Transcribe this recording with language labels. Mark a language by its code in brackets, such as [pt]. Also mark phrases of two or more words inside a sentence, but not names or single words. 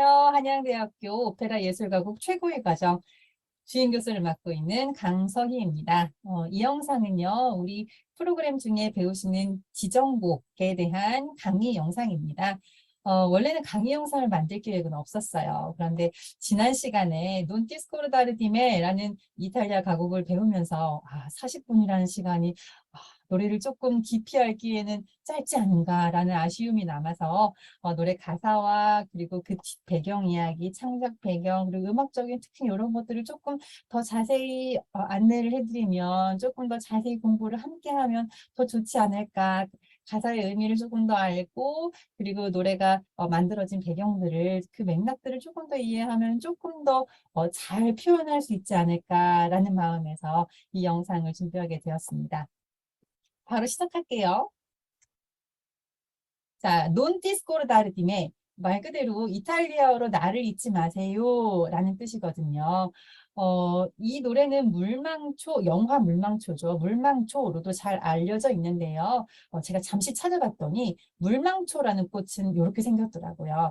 [ko] 한양대학교 오페라 예술가곡 최고의 과정 주임 교수를 맡고 있는 강서희입니다. 이 영상은요, 우리 프로그램 중에 배우시는 지정곡에 대한 강의 영상입니다. 원래는 강의 영상을 만들 계획은 없었어요. 그런데 지난 시간에 [it] Non ti scordare di me [ko] 라는 이탈리아 가곡을 배우면서 40분이라는 시간이 노래를 조금 깊이 알기에는 짧지 않은가라는 아쉬움이 남아서 노래 가사와 그리고 그 배경 이야기, 창작 배경, 그리고 음악적인 특징 이런 것들을 조금 더 자세히 안내를 해드리면 조금 더 자세히 공부를 함께 하면 더 좋지 않을까. 가사의 의미를 조금 더 알고 그리고 노래가 만들어진 배경들을 그 맥락들을 조금 더 이해하면 조금 더 잘 표현할 수 있지 않을까라는 마음에서 이 영상을 준비하게 되었습니다. 바로 시작할게요. 자, [it] non ti scordare di me. [ko] 말 그대로 이탈리아어로 나를 잊지 마세요 라는 뜻이거든요. 이 노래는 물망초, 영화 물망초죠. 물망초로도 잘 알려져 있는데요. 제가 잠시 찾아봤더니 물망초라는 꽃은 이렇게 생겼더라고요.